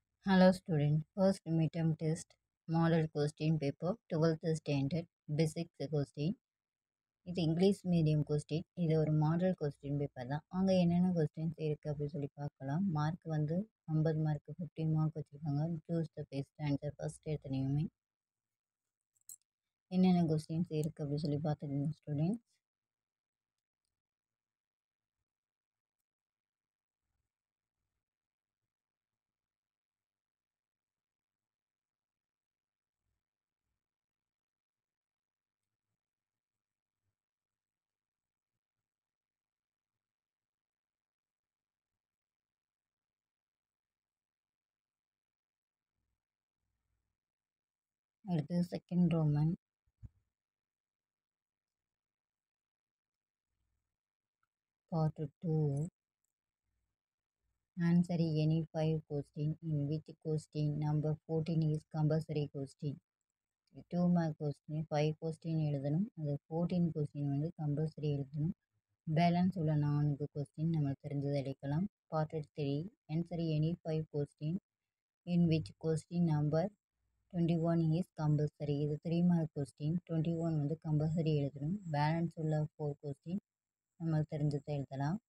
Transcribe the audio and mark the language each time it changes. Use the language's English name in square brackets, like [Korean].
[English] Hello student, first midterm test, model question paper, 12th standard, basics question. [Tamil] இது English medium question. இது ஒரு model question paper தான். அங்கே என்னென்ன கொஸ்டின்ஸ் இருக்குது அப்படின்னு சொல்லி பார்க்கலாம். மார்க் வந்து 50 மார்க் 15 மார்க் வச்சுருக்காங்க. [English] choose the best answer first [Tamil] எடுத்தனையுமே என்னென்ன கொஸ்டின்ஸ் இருக்குது அப்படின்னு சொல்லி பார்த்துக்கோங்க ஸ்டூடெண்ட்ஸ். அடுத்து second Roman, part 2. [English] Answer any 5 question in which question number 14 is compulsory question. [Tamil] 2 mark question 5 question எழுதணும். அது 14 கொஸ்டின் வந்து கம்பல்சரி எழுதணும். பேலன்ஸ் உள்ள 4 கொஸ்டின் நம்ம தெரிஞ்சதை அடிக்கலாம். Part 3. [English] Answer any 5 question in which question number 21 is compulsory. [Tamil] இது 3 மார்க் கொஸ்டின். 21 வந்து கம்பல்சரி எழுதணும். பேலன்ஸ் உள்ள 4 கொஸ்டின் நம்ம தெரிஞ்சதை எழுதலாம்.